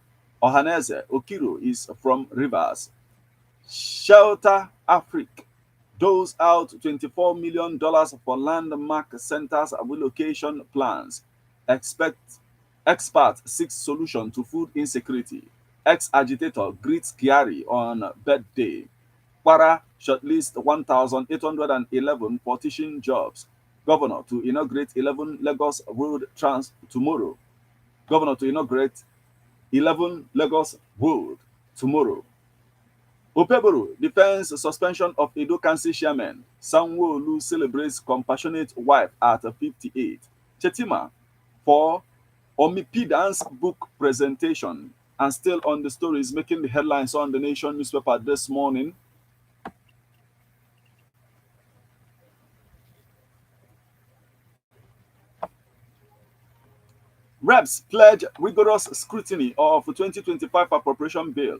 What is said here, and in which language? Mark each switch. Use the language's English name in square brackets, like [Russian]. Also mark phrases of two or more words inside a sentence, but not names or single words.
[English] Ohaneze Okiro is from Rivers. Shelter Africa doles out $24 million for landmark centers relocation plans. Experts seek solution to food insecurity. Ex-agitator greets Kiari on birthday. Kwara shortlist 1,811 for teaching jobs. Governor to inaugurate 11 Lagos road tomorrow. Governor to inaugurate 11 Lagos road tomorrow. Opeboro defends suspension of Edo Council chairman. Sanwo-Olu celebrates compassionate wife at 58. Chetima for Omipidans book presentation. And still on the stories making the headlines on the Nation newspaper this morning. Reps pledge rigorous scrutiny of 2025 appropriation bill.